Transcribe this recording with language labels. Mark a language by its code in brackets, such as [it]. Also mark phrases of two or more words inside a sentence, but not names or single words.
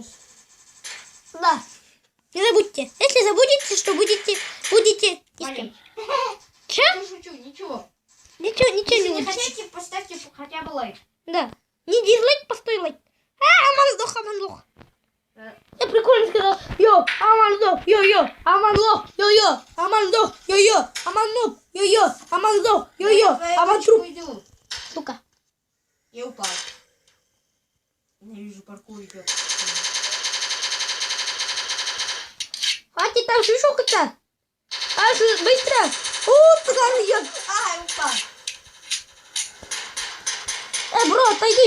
[ru] Да. Не забудьте. Если забудете, что будете... Валить. Че? Я шучу, ничего. Ничего Если не не будет. хотите, поставьте хотя бы лайк. Да. Не дизлайк, постой лайк. Аман сдох. Я прикольно сказал. Йо, Аман сдох. Йо, Аман сдох. Йо, Аман сдох. Йо, Аман нуб. Йо, Аман сдох. Йо, Аман труп. Уйду. Сука. Я упал. Ненавижу паркур, идет. Хватит там шишукаться. Быстро. Цыган идет. Я упал. Бро, отойди.